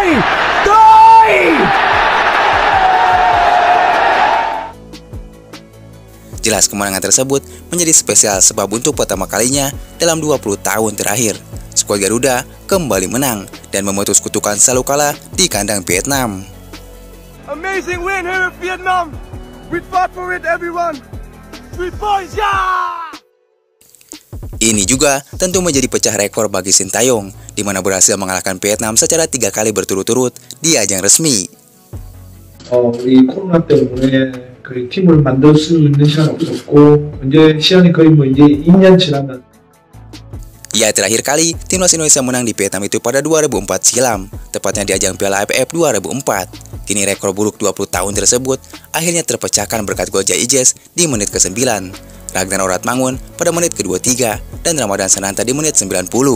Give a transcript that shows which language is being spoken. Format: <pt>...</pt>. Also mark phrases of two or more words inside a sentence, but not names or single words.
<vi>Thôi!</vi> <id>Jelas kemenangan tersebut menjadi spesial sebab untuk pertama kalinya dalam 20 tahun terakhir, skuad Garuda kembali menang dan memutus kutukan selalu kalah di kandang Vietnam.</id> <en>Amazing win here in Vietnam. We fought for it, everyone. 3 points, yeah!</en> <id>Ini juga tentu menjadi pecah rekor bagi Sintayong, di mana berhasil mengalahkan Vietnam secara 3 kali berturut-turut di ajang resmi.</id> <ko>이 코로나 때문에 그 팀을 만들 수 있는 시간이 없었고 이제 시간이 거의 이제 2년 지나면.</ko> <id>Ya, terakhir kali timnas Indonesia menang di Vietnam itu pada 2004 silam, tepatnya di ajang Piala AFF 2004. Kini rekor buruk 20 tahun tersebut akhirnya terpecahkan berkat gol Jai Ijes di menit ke-9. Ragnar Oratmangun pada menit ke-23 dan Ramadan Sananta di menit 90.</id>